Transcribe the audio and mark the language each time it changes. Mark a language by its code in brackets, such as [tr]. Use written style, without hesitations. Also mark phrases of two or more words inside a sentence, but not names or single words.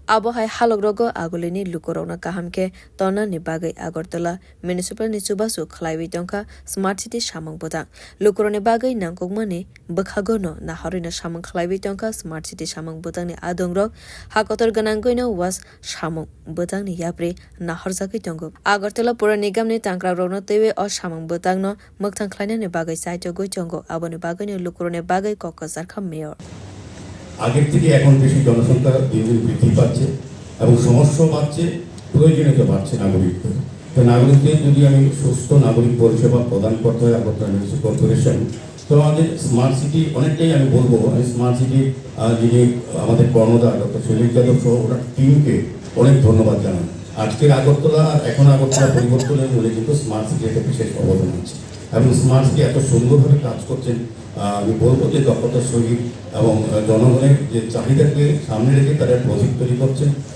[trp] abo hai halok rogo agulini lukurokna kahamke tonna ni bagai Agartala municipal ni chubasu khlaiwi tongka [en] smart city [trp] samang botang lukurone bagai nangkukma ni bokhagono na harina samang khlaiwi tongka [en] smart city [trp] samang botang ni adongrok hakotor ganangkoino was samang botang ni yapre na harjagui tongo Agartala Pura Nigam ni tangkra rogno tewe o samang botang no mokthang khlaina ni bagai saito goi tongo aboni bagai ni lukurone bagai kokasar kham mayor [bn] আগের থেকে এখন বেশি জনসংখ্যা দিন দিন বৃদ্ধি পাচ্ছে এবং সমস্যা বাড়ছে প্রয়োজনীয়তা বাড়ছে নাগরিকদের তো নাগরিকদের যদি আমি সুস্থ নাগরিক পরিষেবা প্রদান করতে হয় আগরতলা মিউনিসিপাল কর্পোরেশন তো আমাদের [en] smart city [bn] অনেকটাই আমি বলবো [en] smart city [bn] যিনি আমাদের কর্ণধার ডক্টর শৈলেশ যাদব সহ ওনার টিমকে অনেক ধন্যবাদ জানান আজকের আগরতলা আর এখন আগরতলা পরিবর্তনের মূলে কিন্তু [en] smart city [bn] একটা বিশেষ অবদান আছে এবং [en] smart city [bn] এত সুন্দরভাবে কাজ করছেন আমি বলবো যে দক্ষতার সহিত এবং জনগণের যে চাহিদাকে সামনে রেখে তারা প্রজেক্ট তৈরি করছেন